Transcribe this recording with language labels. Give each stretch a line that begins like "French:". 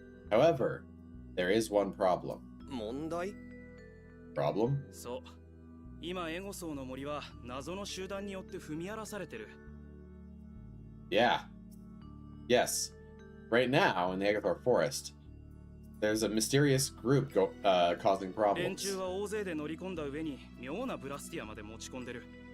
English: However, there is one problem.
Japanese: 問題？
English: Problem?
Japanese: そう。今エゴソーの森は謎の集団によって踏み荒らされてる。
English: Yeah. Yes. Right now, in the Agathor Forest, there's a mysterious group causing
Japanese: 連
English: problems.
Japanese: 中は大勢で乗り込んだ上に妙なブラスティアまで持ち込んでる。